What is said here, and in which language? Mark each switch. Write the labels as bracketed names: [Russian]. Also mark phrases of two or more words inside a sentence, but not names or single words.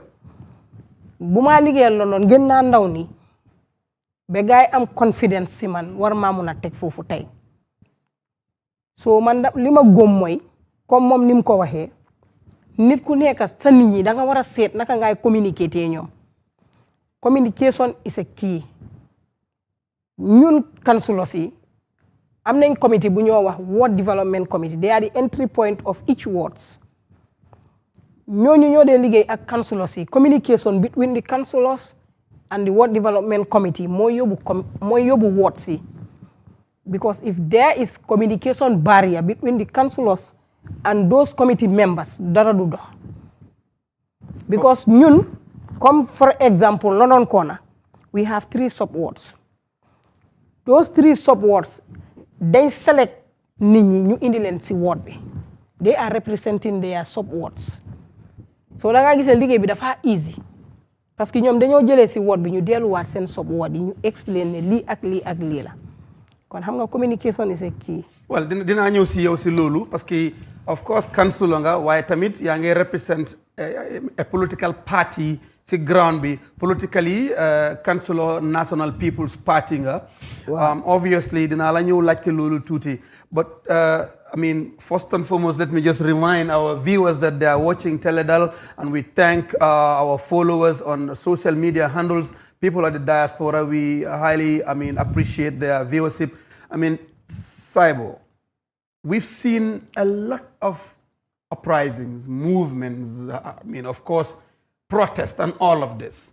[Wolof] bu maa liggéeyal la noonu gën naa ndaw ni ba gaay am confidence si man war maa mun a teg foofu tey soo man li ma góom mooy comme moom ni mu ko waxee nit ku nekk sa nit ñi da nga war a seet naka ngay communiquer te ñoom [English] communication is a key [Wolof] ñun councillors yi am nañ committee bu ñoo wax [English] ward development committee they are the entry point of each wards [Wolof] ñooñu ñoo dee liggéey ak councillors yi [English] communication between the councillors and the ward development committee [Wolof] mooy yóbbu wards yi [English] because if there is communication barrier between the councillors and those committee members [Wolof] dara du dox because ñun comme [English] for example London Corner we have 3 sub wards those 3 sub wards they select [Wolof] nit ñi ñu indi leen si ward bi [English] they are representing their sub wards [Wolof] so da nga gis liggéey bi dafa easy [French] parce que [Wolof] ñoom dañoo jëlee si ward bi ñu delluwaat seen [English] sub ward [Wolof] yi ñu explain ne lii ak lii ak lii la kon xam nga [English] communication is a key. [Wolof] well dinaa ñëw si yow si loolu [French] parce que [English] of course [Wolof] councilor nga waaye tamit yaa ngi [English] represent a political party [Wolof] si ground bi [English] politically councilor National People's Party [Wolof] nga. [English] Obviously [Wolof] dinaa la ñëw laajte loolu tuuti [English] but I mean, first and foremost, let me just remind our viewers that they are watching Teledal, and we thank our followers on social media handles. People at the diaspora, we highly, appreciate their viewership. Saibo, we've seen a lot of uprisings, movements, of course, protest and all of this.